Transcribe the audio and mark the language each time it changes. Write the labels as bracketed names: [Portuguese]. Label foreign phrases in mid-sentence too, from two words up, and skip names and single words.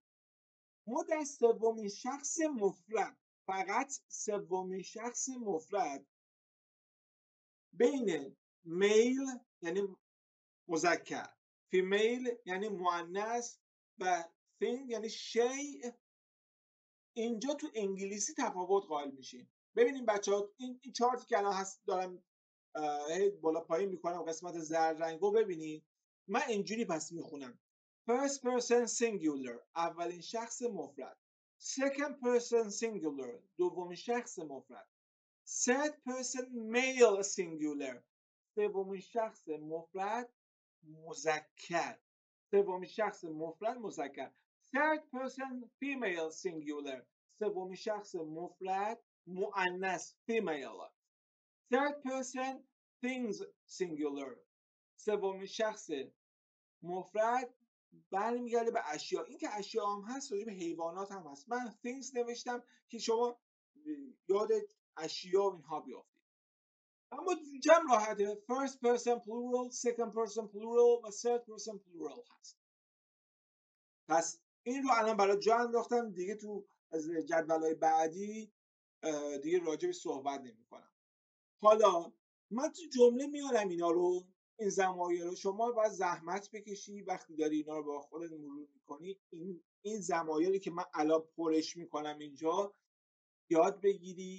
[Persian] ما در سومین شخص مفرد، فقط سومین شخص مفرد، بین میل یعنی مذکر، فیمیل یعنی مؤنث و thing یعنی شیء، اینجا تو انگلیسی تفاوت قائل میشیم. ببینیم بچه‌ها این چارتی که الان هست دارم بالا پایین میکنم قسمت زرد رنگو ببینید. من اینجوری پس میخونم: [English] first person singular [Persian] اولین شخص مفرد، second [English] person singular [Persian] دومین شخص مفرد، [English] third person male singular [Persian] سومین شخص مفرد مذکر، سومین شخص مفرد مذکر، [English] third person female singular [Persian] سومین شخص مفرد مؤنث female، [English] third person things singular [Persian] سومین شخص مفرد برمیگرده به اشیا. این که اشیا هم هست راجع به حیوانات هم هست. من things نوشتم که شما یاد اشیا و اینها بیافتید. اما جمع راحته، [English] first person plural، second person plural و third person plural هست. [Persian] پس این رو الان برای جا انداختم دیگه، تو از جدول‌های بعدی دیگه راجع به صحبت نمی‌کنم. حالا من تو جمله میارم اینا رو، این ضمایر رو شما باید زحمت بکشی وقتی داری اینا رو با خودت مرور می‌کنی، این ضمایری که من الان پرش می‌کنم اینجا یاد بگیری.